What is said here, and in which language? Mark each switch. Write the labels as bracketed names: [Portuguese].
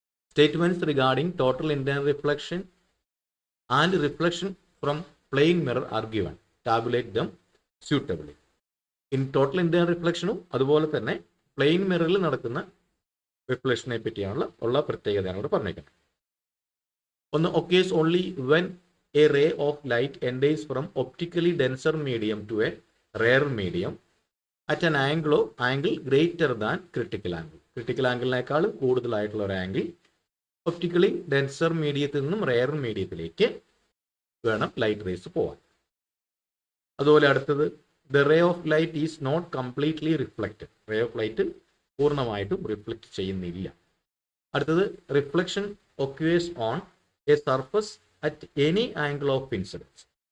[English] Statements regarding total internal reflection and reflection from plain mirror are given. Tabulate them suitably. [Malayalam] Total internal റിഫ്ലക്ഷനും അതുപോലെ തന്നെ plain മിററിൽ നടക്കുന്ന റിഫ്ലക്ഷനെ പറ്റിയാണുള്ള പ്രത്യേകതയാണ് ഇവിടെ പറഞ്ഞേക്കുന്നത്. [English] ഒന്ന്, occurs only when a ray of light enters from optically denser medium to a rare medium at an angle greater than critical angle. [Malayalam] Critical ആംഗിളിനേക്കാൾ കൂടുതലായിട്ടുള്ള ഒരു angle optically denser മീഡിയത്തിൽ നിന്നും റെയർ മീഡിയത്തിലേക്ക് വേണം ലൈറ്റ് റേസ് പോവാൻ. അതുപോലെ അടുത്തത്, [English] The ray of light is not completely reflected. [Malayalam] Ray of light പൂർണ്ണമായിട്ടും reflect ചെയ്യുന്നില്ല. അടുത്തത്, [English] Reflection occurs on a surface at any angle of incidence.